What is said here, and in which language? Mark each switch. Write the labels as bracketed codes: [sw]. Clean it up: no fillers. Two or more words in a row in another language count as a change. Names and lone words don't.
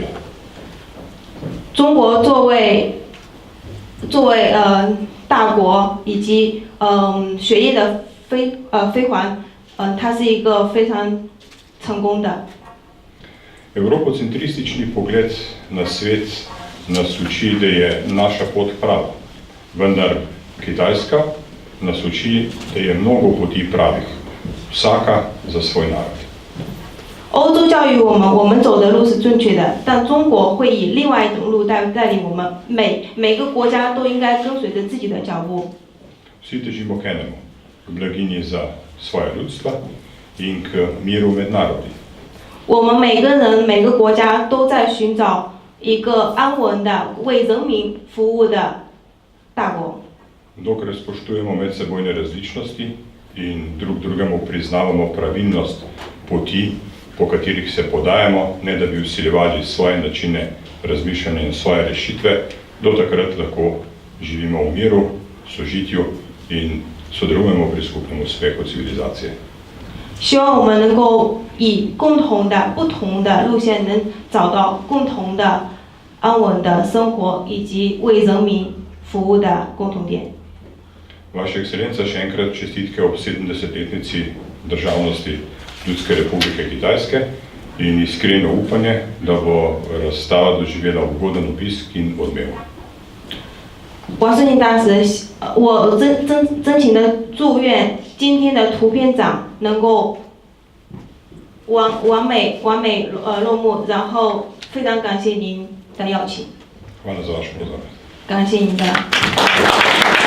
[zh] 中国作为大国以及血液的飞环，它是一个非常成功的。 [sl] Evropocentristični pogled na svet nas uči, da je naša pot prava, vendar Kitajska nas uči, da je mnogo poti pravih, vsaka za svoj narod. [zh] 欧洲教育我们走的路是正确的，但中国会以另外一种路带领我们，每个国家都应该跟随着自己的脚步。 [sl] Vsi težimo k enemu, k blaginji za svoje ljudstva in k miru med narodi. [zh] 我们每个人、每个国家都在寻找一个安稳的、为人民服务的大国。 [sl] Dokler spoštujemo medsebojne različnosti in drug drugemu priznavamo pravilnost poti, po katerih se podajamo, ne da bi vsiljevali svoje načine razmišljanja in svoje rešitve, do takrat lahko živimo v miru, sožitju in sodelujemo pri skupnem uspehu civilizacije. [zh] 希望我们能够以共同的、不同的路线，能找到共同的安稳的生活以及为人民服务的共同点。 [sl] Vaša ekscelenca, še enkrat čestitke ob 70-letnici državnosti Ljudske republike Kitajske in iskreno upanje, da bo razstava doživela ugoden obisk in odmev. [zh] 王世宁大使，我真情的祝愿今天的图片展能够完美落幕，然后非常感谢您的邀请， [sl] Hvala za vašo pozornost. [zh] 感谢您的。